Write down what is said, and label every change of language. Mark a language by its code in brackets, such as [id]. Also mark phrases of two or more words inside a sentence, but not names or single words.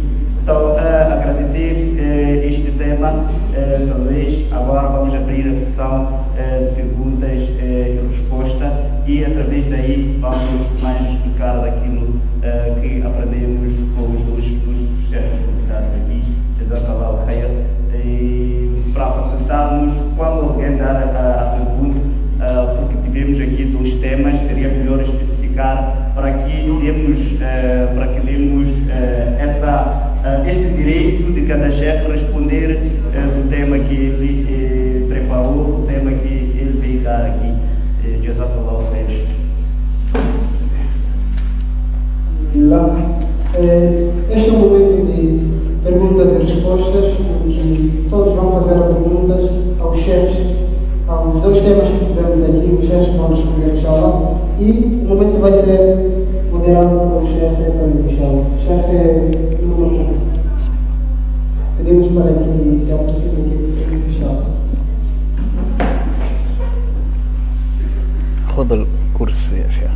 [pt] Então, agradecer este tema. Talvez agora vamos abrir a sessão de perguntas e respostas e, através daí, vamos mais explicar daquilo que aprendemos com os dois chefes convidados aqui. [ar] جزاك الله خير. [pt] E para facilitarmos, quando alguém dar a pergunta, porque tivemos aqui 2 temas, seria melhor especificar para que demos esse direito de cada chefe responder do tema que ele preparou, do tema que ele veio dar aqui. [ar] جزاك الله خير. [pt] Este é o momento de perguntas e respostas, onde todos vão fazer perguntas aos chefes, aos 2 temas que tivemos aqui, os chefes vão responder, inshallah, e o momento vai ser moderado pelo chefe, inshallah. Chefe número 1. Pedimos para que se aproxime aqui, inshallah. [ar] خذ الكرسي يا شيخ.